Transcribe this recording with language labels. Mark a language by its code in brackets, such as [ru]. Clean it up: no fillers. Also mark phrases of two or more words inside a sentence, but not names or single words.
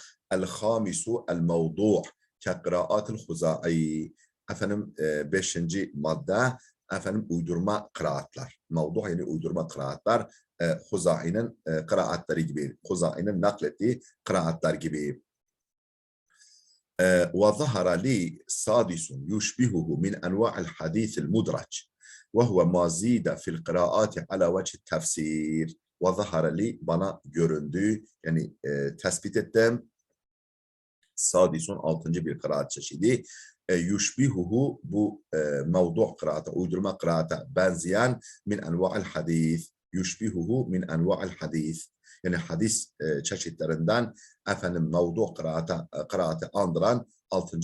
[ar] الخامس الموضوع كقراءات الخزاعي. 5. [tr] madde uydurma kıraatlar. Mevdu' yani uydurma kıraatlar. Huza'i'nin kıraatları gibi. Huza'i'nin naklettiği kıraatlar gibi. [ar] وظهر لي سادس يشبهه من أنواع الحديث المدرج وهو ما زيد في القراءات على وجه التفسير. وظهر لي [tr] bana göründü, yani tespit ettim. Sadisun 6. bir kıraat çeşidi. Yushbihuhu bu mevdu' kıraata, uydurma kıraata benzeyen [ar] من أنواع الحديث. يشبهه من أنواع الحديث. [tr] Yani hadis çeşitlerinden mevdu' kıraatı andıran 6.